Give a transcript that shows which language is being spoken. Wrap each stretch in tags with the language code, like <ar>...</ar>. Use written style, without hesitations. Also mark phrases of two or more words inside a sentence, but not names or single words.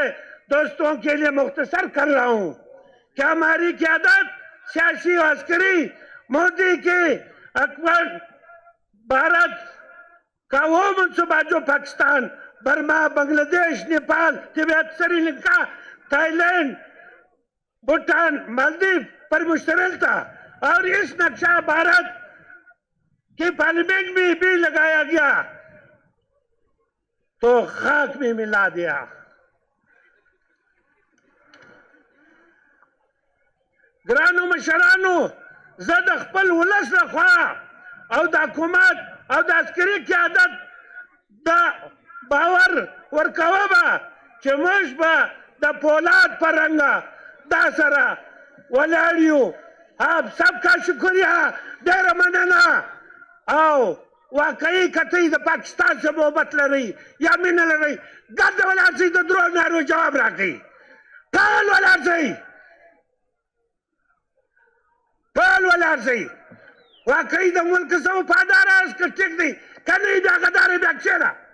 <ur>دوستوں کے لیے مختصر کر رہا ہوں کہ ہماری قیادت سیاسی و عسکری مودی کی اکبر بھارت کا وہ منصوبہ جو پاکستان، برما، بنگلہ دیش، نیپال، تبت، سری لنکا، تھائی لینڈ، بھوٹان، مالدیپ پر مشتمل تھا، اور اس نقشہ بھارت کی پارلیمنٹ میں بھی لگایا گیا تو خاک میں ملا دیا۔</ur> <ps>گرانو مشرانو، زد خپل ولس لخوا او د حکومت او د عسکري قیادت د باور ورکوه چې موږ به د پولاد په رنګه دا سره ولاړ یو.</ps> <ur>آپ سب کا شکریہ،</ur> <ps>ډېره مننه. او واقعي کتئ د پاکستان سره محبت لرئ یا مینه لرئ، ګرد ولاړ شئ، د درو نارو جواب راکئ. ټول ولاړ شئ، ټول ولاړ شئ. واقعي د ملک څه وفادار یاست که ټیک دی، که نه بیا غدار بیا کښېنه.</ps>